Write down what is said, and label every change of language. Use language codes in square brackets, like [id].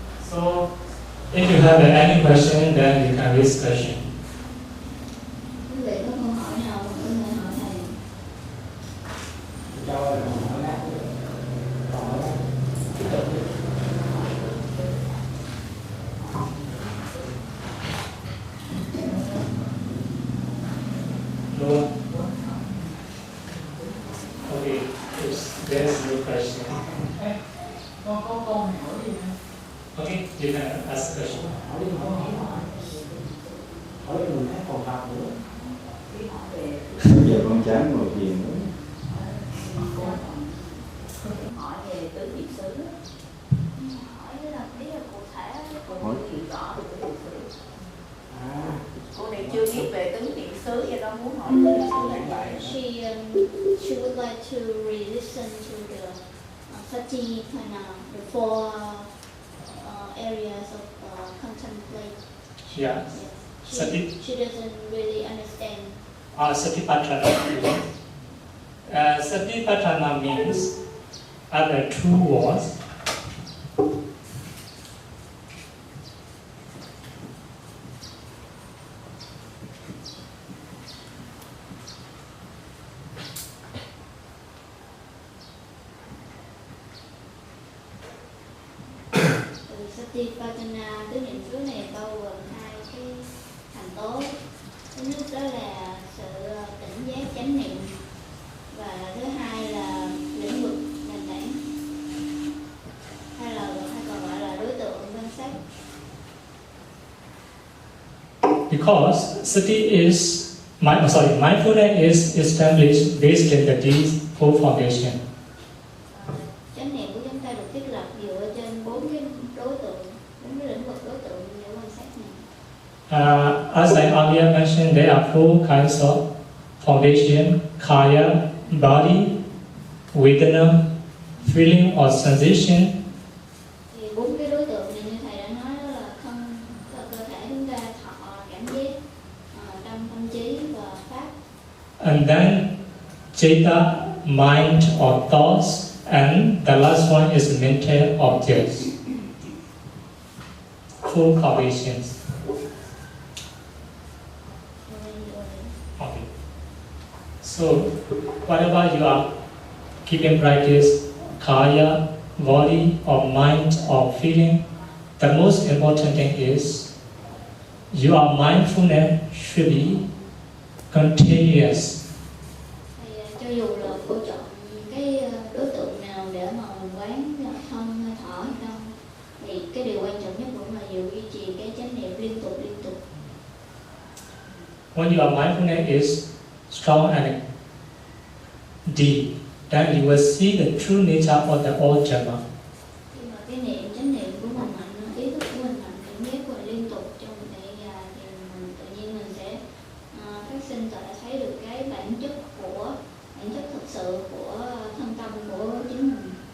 [en] So, if you have any question, then you can raise question. [vi] Quý vị có câu hỏi nào có thể hỏi thầy? [en] No? Okay, if there's no question. [vi] Con có câu hỏi gì không? [en] Okay, you can ask question. [vi] Hỏi đi mình thấy còn học nữa. Bây giờ con chán ngồi thiền nữa. Hỏi về tứ niệm xứ, hỏi là biết là cụ thể cô hiểu rõ về tứ niệm xứ. Cô này chưa biết về tứ niệm xứ, do đó muốn hỏi tứ niệm xứ là vậy. [en] She would like to re-listen to the Satipatthana, the four areas of contemplation. Yeah. Yes. She doesn't really understand. Satipatthana. Satipatthana means other two words. [vi] Satipatthana, tứ niệm xứ này bao gồm hai cái thành tố. Thứ nhất đó là sự tỉnh giác chánh niệm, và thứ hai là lĩnh vực nền tảng, hay còn gọi là đối tượng quan sát. [en] Because sati is mindfulness is established based on these four foundations. [vi] Chánh niệm của chúng ta được thiết lập dựa trên bốn cái đối tượng, bốn cái lĩnh vực đối tượng để quan sát này. [en] As I earlier mentioned, there are four kinds of foundation: kaya, body, vedana, feeling or sensation, [vi] Thì bốn cái đối tượng này như thầy đã nói đó là thân, cơ thể chúng ta, thọ, cảm giác, tâm trí và pháp. [en] and then citta, mind or thoughts, and the last one is mental objects. Four foundations. Okay. So, whatever you are keeping practice, kaya, body, or mind, or feeling, the most important thing is your mindfulness should be continuous. [vi] Thì cho dù là cô chọn cái đối tượng nào để mà mình quán thân hơi thở hay không, thì cái điều quan trọng nhất vẫn là duy trì cái chánh niệm liên tục. [en] When your mindfulness is strong and deep, then you will see the true nature of the all Dhamma. [vi] Khi mà cái chánh niệm của mình mạnh, ý thức của mình mạnh, cảm giác của mình liên tục trong một thời gian dài, thì mình tự nhiên mình sẽ phát sinh và thấy được cái bản chất thực sự của thân tâm của chính mình.